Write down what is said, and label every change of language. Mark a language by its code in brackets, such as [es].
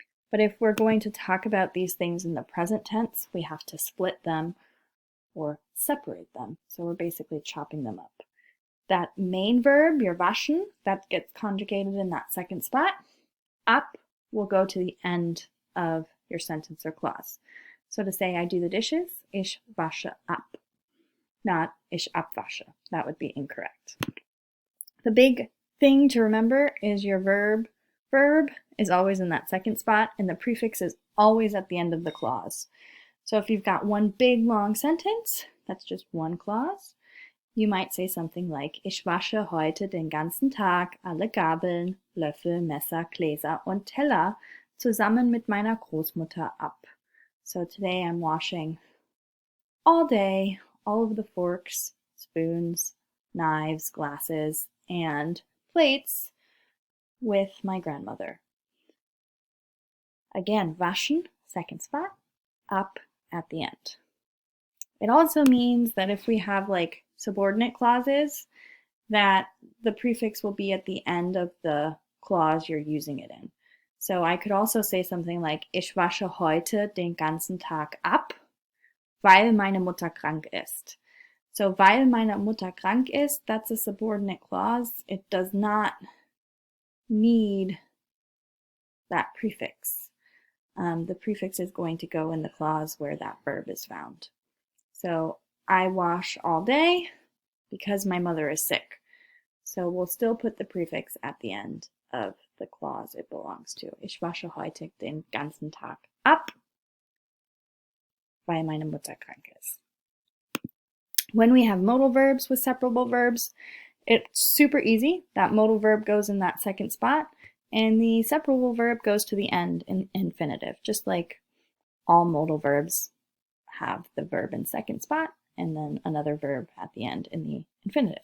[en] But if we're going to talk about these things in the present tense, we have to split them or separate them. So we're basically chopping them up. That main verb, your waschen, that gets conjugated in that second spot. Ab will go to the end of your sentence or clause. So to say I do the dishes, [de] ich wasche ab, [en] not [de] ich abwasche. [en] That would be incorrect. The big thing to remember is your verb. Verb is always in that second spot, and the prefix is always at the end of the clause. So if you've got one big long sentence, that's just one clause, you might say something like [de] Ich wasche heute den ganzen Tag alle Gabeln, Löffel, Messer, Gläser und Teller zusammen mit meiner Großmutter ab. [en] So today I'm washing all day all of the forks, spoons, knives, glasses, and plates with my grandmother. Again, waschen, second spot, ab at the end. It also means that if we have like subordinate clauses, that the prefix will be at the end of the clause you're using it in. So I could also say something like [de] Ich wasche heute den ganzen Tag ab, weil meine Mutter krank ist. [en] So [de] weil meine Mutter krank ist, [en] that's a subordinate clause. It does not need that prefix. The prefix is going to go in the clause where that verb is found. So I wash all day because my mother is sick. So we'll still put the prefix at the end of the clause it belongs to. [de] Ich wasche heute den ganzen Tag ab, weil meine Mutter krank ist. [en] When we have modal verbs with separable verbs, it's super easy. That modal verb goes in that second spot, and the separable verb goes to the end in infinitive, just like all modal verbs have the verb in second spot and then another verb at the end in the infinitive.